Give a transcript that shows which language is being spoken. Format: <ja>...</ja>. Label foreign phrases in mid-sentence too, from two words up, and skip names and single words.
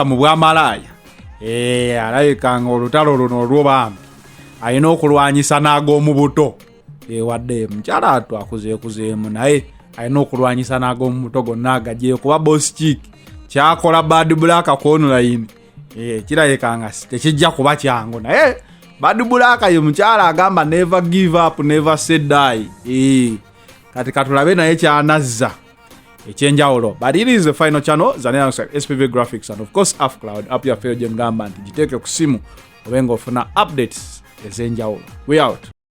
<lg>mu bwamalaaya alabika nga olutalo luno olwo bambi alina okulwanyisa n'ag'omu buto wadde mukyala twakuzeekuzeemu naye alina okulwanyisa n'ag'omu buto gonna agagyeyo kuba</lg> <en>boss chick</en> <lg>kyakola Bad Black ku online kirabika nga tekijja kuba kyangu naye Bad Black ye mukyala agamba</lg> <en>never give up, never say die.</en> <lg>Kati katulabe naye kyanazza ekyenjawulo.</lg> <en>But it is the final channel, Zanera alongside SPV Graphics and of course Afcloud up your fair gem</en> <lg>gamba nti jiteeke ku simu obenga ofuna updates ezenjawulo.</lg> <en>We out.</en>